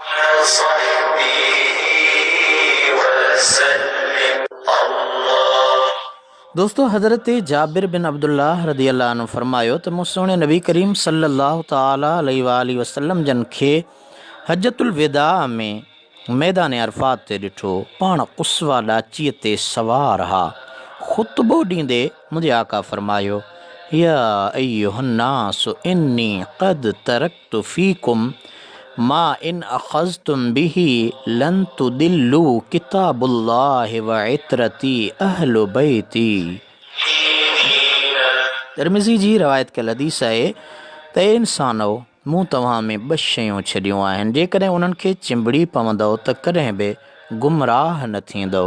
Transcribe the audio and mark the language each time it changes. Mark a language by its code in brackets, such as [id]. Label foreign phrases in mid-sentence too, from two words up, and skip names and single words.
[sd] दोस्तों, हज़रत जाबिर बिन अब्दुल्लाह [ar] رضي الله عنه [sd] फरमायो त मूं सोणे नबी करीम [ar] صلى الله تعالى عليه وسلم [sd] जन खे हजतुल विदा में मैदान अरफात ते ॾिठो। पाण कुस्वा ॾाचीअ ते सवार हा। ख़ुतबो ॾींदे मुंहिंजे आका फरमायो, [ar] يا أيها الناس إني قد تركت فيكم ما إن أخذتم به لن تضلوا كتاب الله وعترتي أهل بيتي. [sd] तिरमिज़ी जी रवायत कयल हदीस आहे त इंसानो, मूं तव्हां में ॿ शयूं छॾियूं आहिनि, जेकॾहिं उन्हनि खे चिंबड़ी पवंदव त कॾहिं बि गुमराह न थींदव।